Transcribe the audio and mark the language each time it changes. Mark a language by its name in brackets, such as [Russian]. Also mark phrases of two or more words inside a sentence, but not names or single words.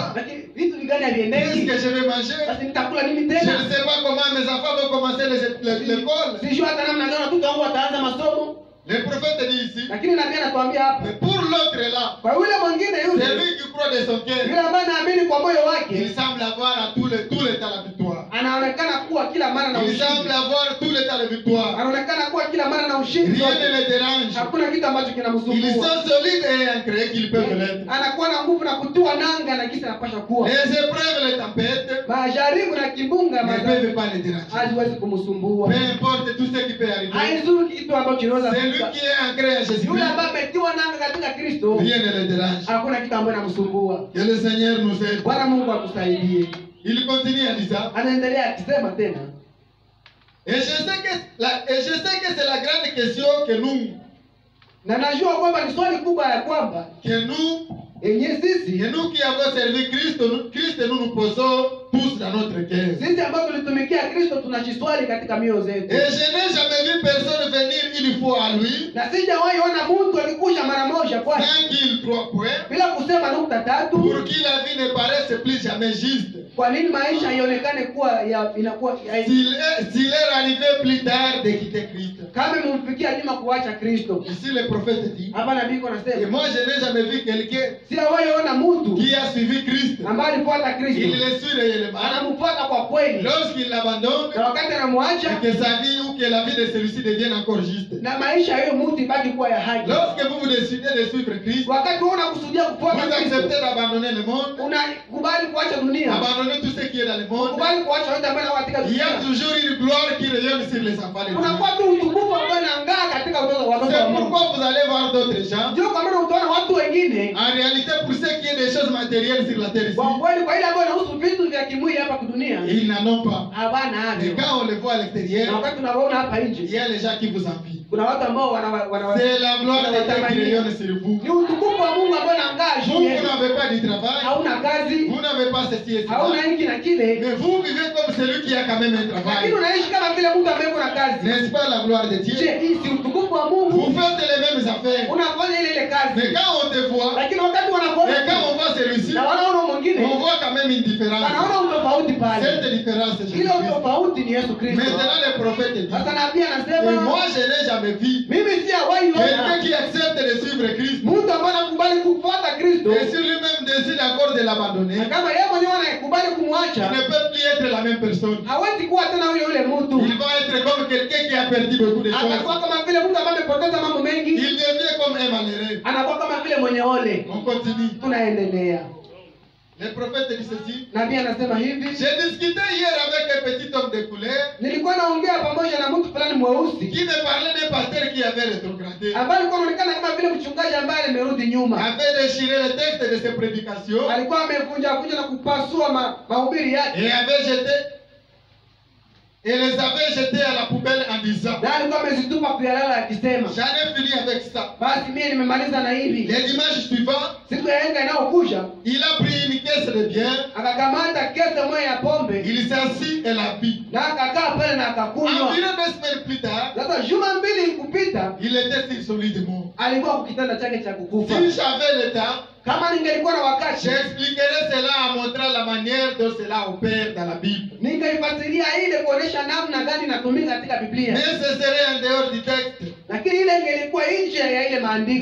[Swahili] lakini vitu vigani [French] Qu'est-ce [Swahili] haviendeki? [French] que je vais manger? [Swahili] Basi nitakula nini [French] Je [Swahili] tena? [French] ne sais pas comment mes enfants vont commencer l'école. [Swahili] Sijui hata namna gani watoto wangu wataanza masomo, [French] Le prophète dit ici, [Swahili] lakini nabii anatuambia hapa, [French] mais pour l'autre là, [Swahili] kwa yule mwingine [French] c'est [Swahili] yule [French] lui qui croit de son cœur. [Swahili] yule ambaye anaamini kwa moyo [French] Il [Swahili] wake, [French] semble avoir à tout le temps la victoire. [Swahili] anaonekana kuwa kila mara na [French] Il [Swahili] ushindi, [French] semble avoir tout le temps la victoire. [Swahili] anaonekana kuwa kila mara na ushindi [French] Rien ne [Swahili] zote. [French] les dérange. [Swahili] Hakuna kitu ambacho [French] Ils [Swahili] kinamsumbua, [French] sont solides et ancrés qu'ils peuvent l'être. [Swahili] anakuwa na nguvu na kutua nanga na kisa anapasha kuwa. [French] Les épreuves, les tempêtes [Swahili] Majaribu na kimbunga [French] ne peuvent pas les déranger. [Swahili] haziwezi kumsumbua, [French] Peu importe tout ce qui peut arriver. [Swahili] haizuri kitu ambacho kinaweza [French] C'est lui [Swahili] kufika. [French] qui est ancré en [Swahili] Yule [French] Jésus-Christ. [Swahili] ambaye ametiwa nanga katika Kristo, [French] Rien ne les dérange. [Swahili] hakuna kitu ambacho kinamsumbua. [French] Que le Seigneur nous aide. [Swahili] Bwana Mungu akusaidie. [French] Il continue en disant, [Swahili] Anaendelea akisema tena, [French] et je sais que c'est la grande question que [Swahili] na najua kwamba ni swali kubwa ya kwamba yenye sisi [French] qui avons servi Christ, nous nous posons tous dans notre cœur. [Swahili] sisi ambao tulitumikia Kristo tunajiswali katika mioyo zetu, [French] Et je n'ai jamais vu personne venir une fois à lui [Swahili] na sijawahi ona mtu akikuja mara moja kwake [French] sans qu'il croit point, [Swahili] bila kusema nukta tatu, [French] pour qui la vie ne paraisse plus jamais juste. [Swahili] kwa nini maisha ionekane kuwa inakuwa [French] S'il est arrivé plus tard de quitter Christ. [Swahili] kama mumfikia nyuma kuacha Kristo. [French] Ici le prophète dit, [Swahili] Hapa nabii [French] et [Swahili] anasema [French] moi je n'ai jamais vu quelqu'un [Swahili] sijawahi ona mtu [French] qui a suivi Christ. [Swahili] ambaye alifuata [French] Il [Swahili] Kristo, [French] le suit réellement. [Swahili] anamfuata kwa kweli, [French] Lorsqu'il l'abandonne, [Swahili] na wakati anamwacha [French] et que sa vie ou que la vie de celui-ci devienne encore juste. [Swahili] na maisha hiyo mtu ibaki kuwa ya haki. [French] Lorsque vous décidez de suivre Christ, [Swahili] Wakati wewe unakusudia [French] vous [Swahili] kufuata Kristo, [French] acceptez d'abandonner le monde, [Swahili] unakubali kuacha dunia, [French] abandonner tout ce qui est dans le monde. [Swahili] unakubali kuacha yote ambayo katika [French] Il y a [Swahili] dunia, [French] toujours une gloire qui rayonne sur les enfants de Dieu. [Swahili] unakuwa tu utukufu ambao unang'aa katika watoto wa [French] C'est [Swahili] Mungu. [French] pourquoi vous allez voir d'autres gens. [Swahili] Ndio kwa maana utaona watu wengine [French] En réalité, pour ce qui est des choses matérielles sur la terre ici, [Swahili] kwa kweli, kwa ile ambayo inahusu vitu vya kimwili hapa dunia, [French] ils n'en ont pas. [Swahili] hawana [French] Mais [Swahili] hayo. [French] quand on les voit à [Swahili] Na [French] l'extérieur, [Swahili] wakati tunawaona hapa [French] il [Swahili] nje, [French] y a les gens qui vous envient. [Swahili] kuna watu ambao [French] C'est la gloire de Dieu qui rayonne sur vous. [Swahili] ni utukufu wa Mungu ambao unang'aa [French] Vous, [Swahili] juu [French] vous [Swahili] yenu. [French] n'avez pas de travail, [Swahili] Hauna kazi, [French] vous n'avez pas ceci et cela. [Swahili] hauna hiki na kile, [French] Mais vous vivez comme celui qui a quand même un [Swahili] lakini [French] travail. [Swahili] unaishi kama vile mtu ambaye kuna kazi. [French] N'est-ce pas la gloire de [Swahili] Je, [French] Dieu? [Swahili] hii si utukufu wa [French] Vous [Swahili] Mungu? [French] faites les mêmes affaires. [Swahili] Unafanya ile kazi, [French] Mais quand on te voit, [Swahili] lakini wakati [French] et quand [Swahili] wanakuona [French] on voit celui-ci, [Swahili] na wanaona mwingine, [French] on voit quand même une différence. [Swahili] wanaona utofauti pale. [French] Cette différence, c'est [Swahili] Ile [French] Jésus-Christ. [Swahili] utofauti ni Yesu Kristo. [French] Maintenant, le prophète dit, [Swahili] Sasa nabii [French] et [Swahili] anasema [French] moi je n'ai jamais vu [Swahili] mimi sijawahi [French] quelqu'un [Swahili] ona [French] qui accepte de suivre Christ [Swahili] mtu ambaye anakubali kumfuata Kristo, [French] et si lui-même décide encore de l'abandonner, [Swahili] na kama yeye mwenyewe anakubali [French] il [Swahili] kumwacha, [French] ne peut plus être la même personne. [Swahili] hawezi kuwa tena yule mtu. [French] Il va être comme quelqu'un qui a perdu beaucoup de choses. [Swahili] Atakuwa kama vile mtu ambaye amepoteza mambo mengi, [French] Il devient comme un malheureux. [Swahili] anakuwa kama vile mwenye ole. [French] On continue. [Swahili] Tunaendelea. [French] Le prophète dit ceci. [Swahili] Nabii anasema hivi, [French] J'ai discuté hier avec un petit homme de couleur [Swahili] nilikuwa naongea pamoja na mtu fulani mweusi [French] qui me parlait d'un pasteur qui avait rétrogradé, [Swahili] ambaye alikuwa anaonekana kama vile mchungaji ambaye amerudi nyuma. [French] avait déchiré le texte de ses prédications [Swahili] Alikuwa amevunja na kupasua mahubiri yake, [French] et avait jeté et les avait jetés à la poubelle en disant, [Swahili] na alikuwa amezitupa kuyalala akisema, [French] j'en ai fini avec ça. [Swahili] basi mimi nimemaliza na hivi. [French] Les dimanches suivants, [Swahili] Siku ya yenga inayokuja [French] il a pris une caisse de biens, [Swahili] akakamata kesa moja ya pombe [French] il s'assit et l'a bu. [Swahili] na akakaa pale na akakunywa. [French] Environ 2 semaines plus tard, [Swahili] Sasa juma mbili kupita, [French] il était sur son lit de mort. [Swahili] alikuwa kwa kitanda chake cha kukufa. [French] Si j'avais le temps, [Swahili] Kama ningelikuwa na wakati, [French] j'expliquerai cela en montrant la manière dont cela opère dans la Bible. [Swahili] ningeifasiria ile kuonesha namna gani inatumika katika Biblia, [French] Mais ce serait en dehors du texte. [Swahili] lakini ile ingelikuwa nje ya ile maandiko.